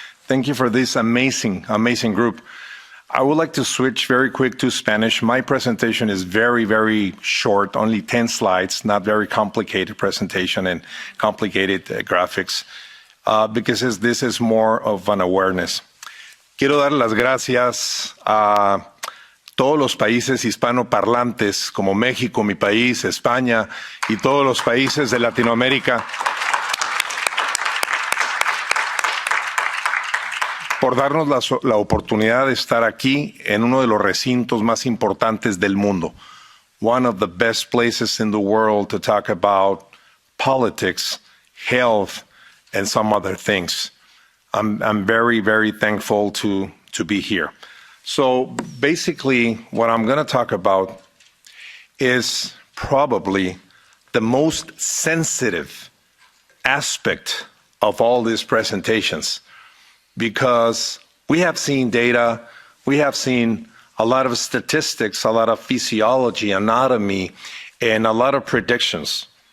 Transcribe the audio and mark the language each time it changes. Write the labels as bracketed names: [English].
[English] Thank you for this amazing, amazing group. I would like to switch very quick to Spanish. My presentation is very, very short, only 10 slides, not very complicated presentation and complicated graphics, because this is more of an awareness. [Spanish] Quiero dar las gracias a todos los países hispanoparlantes, como México, mi país, España, y todos los países de Latinoamérica, por darnos la oportunidad de estar aquí en uno de los recintos más importantes del mundo. [English] One of the best places in the world to talk about politics, health, and some other things. I'm very, very thankful to be here. So basically, what I'm going to talk about is probably the most sensitive aspect of all these presentations, because we have seen data, we have seen a lot of statistics, a lot of physiology, anatomy, and a lot of predictions.